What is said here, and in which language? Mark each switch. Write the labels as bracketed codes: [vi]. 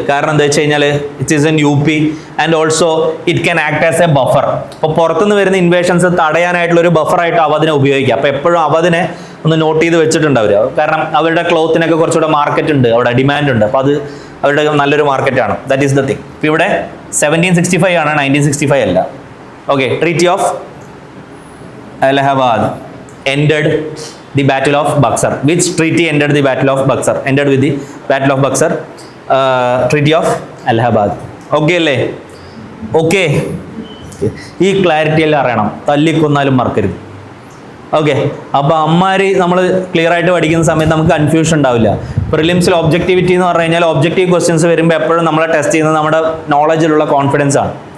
[ml] കാരണം എന്താ വെച്ച് കഴിഞ്ഞാൽ [en] It is in UP and also it can act as a buffer. [ml] അപ്പോൾ പുറത്തുനിന്ന് വരുന്ന ഇൻവേഷൻസ് തടയാനായിട്ടുള്ള ഒരു ബഫറായിട്ട് അവധിനെ ഉപയോഗിക്കുക. അപ്പോൾ എപ്പോഴും അവധിനെ ഒന്ന് നോട്ട് ചെയ്ത് വെച്ചിട്ടുണ്ട് അവർ. കാരണം അവരുടെ ക്ലോത്തിനൊക്കെ കുറച്ചുകൂടെ മാർക്കറ്റ് ഉണ്ട്, അവിടെ ഡിമാൻഡ് ഉണ്ട്. അപ്പോൾ അത് അവരുടെ നല്ലൊരു മാർക്കറ്റാണ്. [en] That is the thing. [ml] ഇപ്പോൾ ഇവിടെ 1765 ആണ്, 1965 അല്ല. [en] Okay, treaty of Allahabad ended the battle of Buxar. Which treaty ended the battle of Buxar? Ended with the battle of Buxar. Treaty of Allahabad. Okay അല്ലേ? [ml] ഓക്കെ, ഈ ക്ലാരിറ്റി എല്ലാം അറിയണം, തല്ലിക്കൊന്നാലും മറക്കരുത്. Okay, അപ്പോൾ അമ്മാര് നമ്മൾ ക്ലിയർ ആയിട്ട് പഠിക്കുന്ന സമയത്ത് നമുക്ക് കൺഫ്യൂഷൻ ഉണ്ടാവില്ല. പ്രിലിംസിൽ ഒബ്ജക്റ്റിവിറ്റി എന്ന് പറഞ്ഞു കഴിഞ്ഞാൽ ഒബ്ജക്റ്റീവ് ക്വസ്റ്റ്യൻസ് വരുമ്പോൾ എപ്പോഴും നമ്മളെ ടെസ്റ്റ് ചെയ്യുന്നത് നമ്മുടെ നോളജിലുള്ള കോൺഫിഡൻസ് ആണ്.